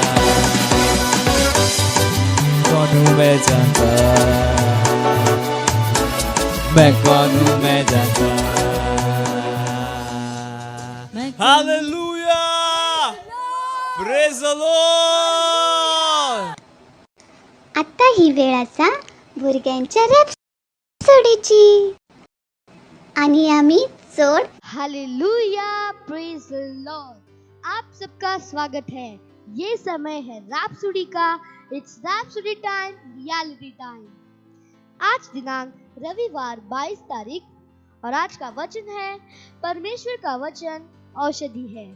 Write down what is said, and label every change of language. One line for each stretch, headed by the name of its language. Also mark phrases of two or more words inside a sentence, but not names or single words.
Hindi: कौन हूँ मैं जानता। मैं कौन हूँ मैं जानता। हालेलुया!
English: praise the Lord!
Konkani: आता ही वेळ असा भुरग्यांच्या रॅप्सोडीची आणि आम्ही चोड
Hindi: हालेलुया,
English: praise the Lord.
Hindi: आप सबका स्वागत है। ये समय है रैप्सोडी का।
English: it's rhapsody time, reality time.
Hindi: आज दिनांक रविवार 22 तारीख और आज का वचन है, परमेश्वर का वचन औषधि है।